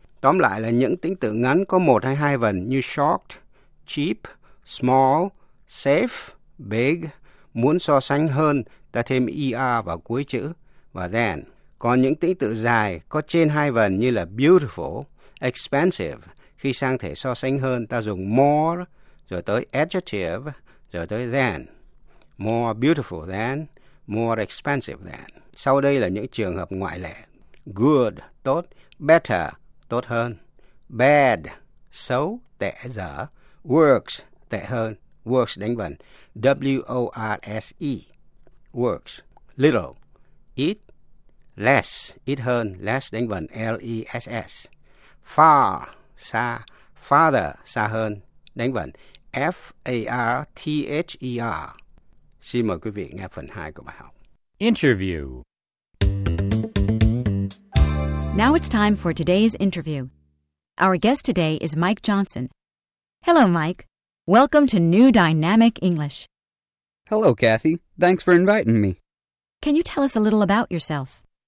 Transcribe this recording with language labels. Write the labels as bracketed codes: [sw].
[vi] Tóm lại là những tính tự ngắn có một hay hai vần như short, cheap, small, safe, big. Muốn so sánh hơn, ta thêm er vào cuối chữ và than. Còn những tính tự dài có trên hai vần như là beautiful, expensive. Khi sang thể so sánh hơn, ta dùng more, rồi tới adjective, rồi tới than. [en] More beautiful than, more expensive than. [vi] Sau đây là những trường hợp ngoại lệ. Good, tốt. Better, tốt hơn. Bad, xấu, tệ, dở. Works, tệ hơn. Works đánh vần. W-O-R-S-E. Works. Little, ít. Less, ít hơn. Less đánh vần. L-E-S-S. Far, xa. Farther, xa hơn. Đánh vần. F-A-R-T-H-E-R. Xin mời quý vị nghe phần 2 của bài học. [en] Interview. Now it's time for today's interview. Our guest today is Mike Johnson. Hello, Mike. Welcome to New Dynamic English. Hello, Kathy. Thanks for inviting me. Can you tell us a little about yourself?